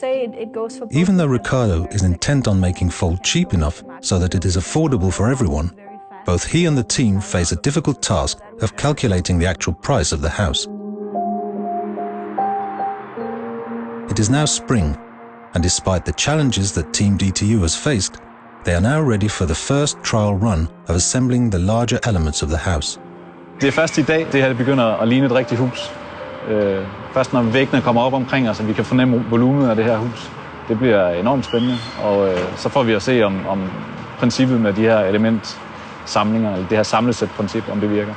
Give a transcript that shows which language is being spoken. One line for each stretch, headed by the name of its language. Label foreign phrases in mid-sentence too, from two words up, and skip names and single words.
English: Even though Ricardo is intent on making Fold cheap enough so that it is affordable for everyone, both he and the team face a difficult task of calculating the actual price of the house. It is now spring, and despite the challenges that Team DTU has faced, they are now ready for the first trial run of assembling the larger elements of the house.
Danish: Det er først i dag, det her begynder at ligne et rigtigt hus. Først når væggene kommer op omkring os, så vi kan fornemme volumet af det her hus. Det bliver enormt spændende, og så får vi at se om princippet med de her elementsamlinger, eller det her samlesæt-princip, om det virker.